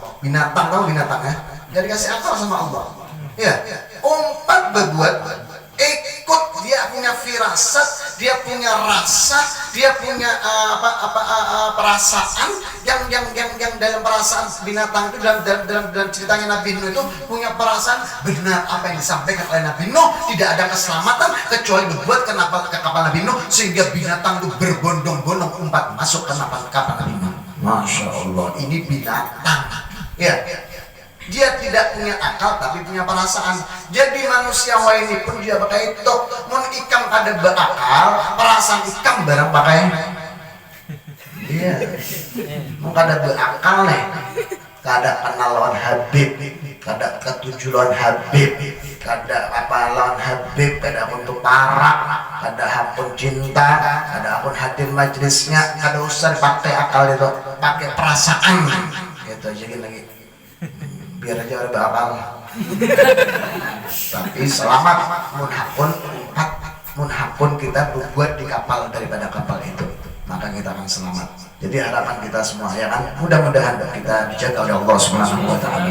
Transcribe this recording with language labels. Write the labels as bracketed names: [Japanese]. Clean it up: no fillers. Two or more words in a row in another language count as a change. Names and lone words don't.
[Indonesian] Binatang tau binatang ya, gak dikasih akal sama Allah. Ya, umpat berbuat, ikut, dia punya firasat, dia punya rasa, dia punya perasaan yang dalam perasaan binatang itu dalam ceritanya Nabi Nuh itu punya perasaan benar apa yang disampaikan oleh Nabi Nuh, tidak ada keselamatan kecuali berbuat ke kapal Nabi Nuh, sehingga binatang itu berbondong-bondong umpat masuk ke kapal Nabi Nuh. [Arabic] Masya Allah, [Indonesian] ini binatang ya. Dia tidak punya akal tapi punya perasaan. Jadi manusia ini pun dia pakai itu. [Banjar] Mun ikam kada berakal, perasaan ikam barang pakai. [Indonesian] Iya. [Banjar] Mun kada berakal nih, kada kenal lawan Habib, kada ketujuh lawan Habib, kada apa lawan Habib, kada untuk parah, kada hapun cinta, kada hapun hadir majlisnya, kada usah pakai akal itu, pakai perasaan. [Indonesian] Gitu aja lagi. Biar aja ada bakal. Tapi selamat munhapun kita berbuat di kapal daripada kapal itu. maka kita akan selamat. Jadi harapan kita semua ya kan, mudah-mudahan kita dijaga oleh Allah [Arabic] Subhanahu wa taala.